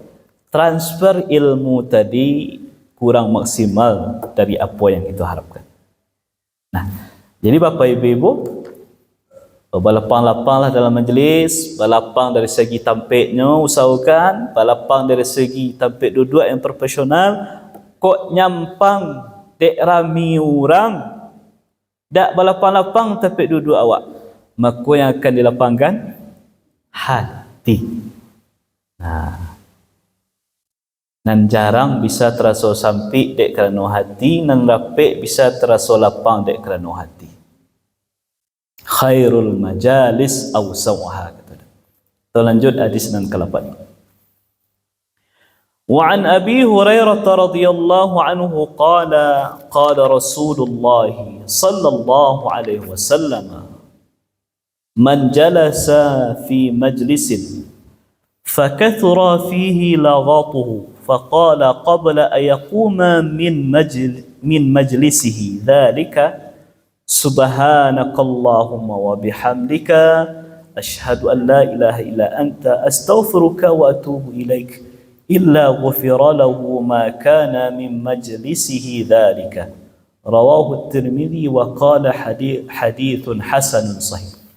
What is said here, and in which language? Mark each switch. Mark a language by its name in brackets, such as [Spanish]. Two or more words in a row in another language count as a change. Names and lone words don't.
[Indonesian] Transfer ilmu tadi kurang maksimal dari apa yang kita harapkan. Nah, jadi Bapak Ibu, Berlapang-lapanglah dalam majlis, berlapang dari segi tampiknya, usahakan berlapang dari segi tampik duduk yang profesional. [Minangkabau] Kok nyampang dek rami orang, dak berlapang-lapang tampik duduk awak, maka yang akan dilapangkan hati. Nan jarang bisa terasa sampai dek kerana hati, nan rapik bisa terasa lapang dek kerana hati. [Arabic] خير المجالس أوسعها, [Indonesian] kata. Kita lanjut hadis nan ke-8. [Arabic] وعن أبي هريرة رضي الله عنه قال قال رسول الله صلى الله عليه وسلم من جلس في مجلس فكثر فيه لغطه فقال قبل أن يقوم من مجلسه ذلك سبحانك اللهم وبحمدك أشهد أن لا إله إلا أنت أستغفرك وأتوب إليك إلا غفر له ما كان من مجلسه ذلك رواه الترمذي وقال حديث حسن صحيح.